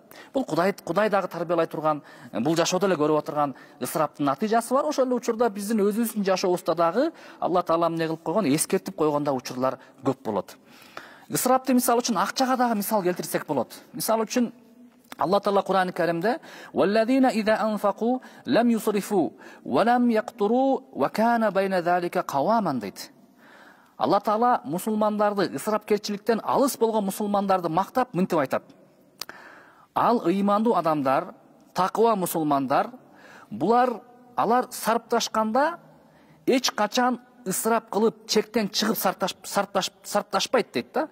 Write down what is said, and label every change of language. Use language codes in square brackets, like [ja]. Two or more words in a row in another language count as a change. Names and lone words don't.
[ky] Бул Кудай дагы тарбиялай турган, бул жашоодо эле көрүп отурган ысыраптын натыйжасы бар. Ошол эле учурда биздин өзүбүздүн жашообузда дагы Алла Таала эмне кылып койгон, эскертип койгон да учурлар көп болот. Ысырапты мисал үчүн акчага дагы мисал келтирсек болот. Мисал үчүн Алла Таала Кур'ан-ы Каримде [ar] "والذين إذا أنفقوا لم يسرفوا ولم يقتروا وكان بين ذلك قواما" [ky] дейт. Алла Таала мусулмандарды, ысырапкерчиликтен алыс болгон мусулмандарды мактап мынтип айтат: "Ал ыймандуу адамдар, таква мусулмандар, алар сарпташканда эч качан ысырап кылып, чектен чыгып сарпташпайт" дейт да.